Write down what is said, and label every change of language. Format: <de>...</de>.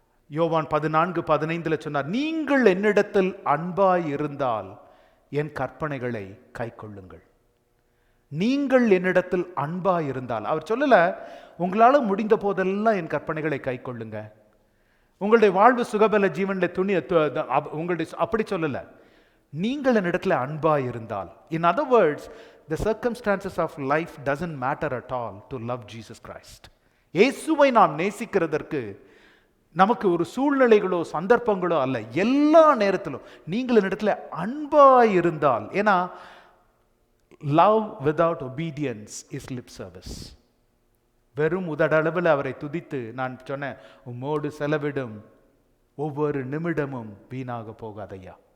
<ta>யோவான் 14:15 சொன்னார், நீங்கள் என்னிடத்தில் அன்பாய் இருந்தால் என் கற்பனைகளை கைக்கொள்ளுங்கள். நீங்கள் என்னிடத்தில் அன்பாய் இருந்தால், அவர் சொல்லல உங்களால் முடிந்த போதெல்லாம் என் கற்பனைகளை கை கொள்ளுங்க, உங்களுடைய வாழ்வு சுகபல ஜீவனில் உங்களுடைய அப்படி சொல்லல. நீங்கள் என்னிடத்துல அன்பாய் இருந்தால்,</ta> <en>in other words, the circumstances of life doesn't matter at all to love Jesus Christ.</en> <ta>இயேசுவை நாம் நேசிக்கிறதற்கு நமக்கு ஒரு சூழ்நிலைகளோ சந்தர்ப்பங்களோ அல்ல, எல்லா நேரத்திலும் நீங்கள் என்னிடத்துல அன்பாய் இருந்தால். ஏன்னா</ta> <en>love without obedience is lip service.</en> <ta>வெறும் உதடளவில் அவரை துதித்து நான் சொன்னேன், உம்மோடு செலவிடும் ஒவ்வொரு நிமிடமும் வீணாக போகாதையா.</ta>